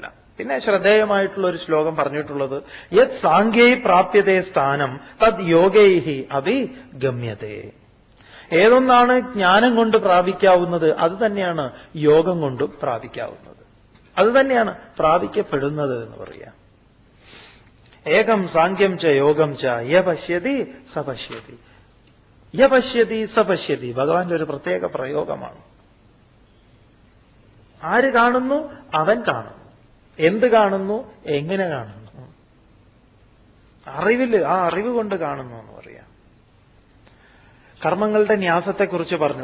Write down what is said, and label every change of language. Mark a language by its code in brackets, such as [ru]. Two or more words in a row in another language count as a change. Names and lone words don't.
[ml] പിന്നെ ശ്രദ്ധേയമായിട്ടുള്ള ഒരു ശ്ലോകം പറഞ്ഞിട്ടുള്ളത് [sa] യത് സാംഖ്യൈ പ്രാപ്യതേ സ്ഥാനം തദ് യോഗൈഹി അഭിഗമ്യതേ. [ml] ഏതൊന്നാണ് ജ്ഞാനം കൊണ്ട് പ്രാപിക്കാവുന്നത് അത് തന്നെയാണ് യോഗം കൊണ്ട് പ്രാപിക്കാവുന്നത്, അത് തന്നെയാണ് പ്രാപിക്കപ്പെടുന്നത് എന്ന് പറയാം. [sa] ഏകം സാംഖ്യം ച യോഗം ച യ പശ്യതി സ പശ്യതി. യ പശ്യതി സ പശ്യതി [ml] ഭഗവാന്റെ ഒരു പ്രത്യേക പ്രയോഗമാണ്. ആര് കാണുന്നു? അവൻ കാണുന്നു. എന്ത് കാണുന്നു? എങ്ങനെ കാണുന്നു? അറിവില്, ആ അറിവ് കൊണ്ട് കാണുന്നു എന്ന് പറയാം. കർമ്മങ്ങളുടെ ന്യാസത്തെക്കുറിച്ച് പറഞ്ഞു.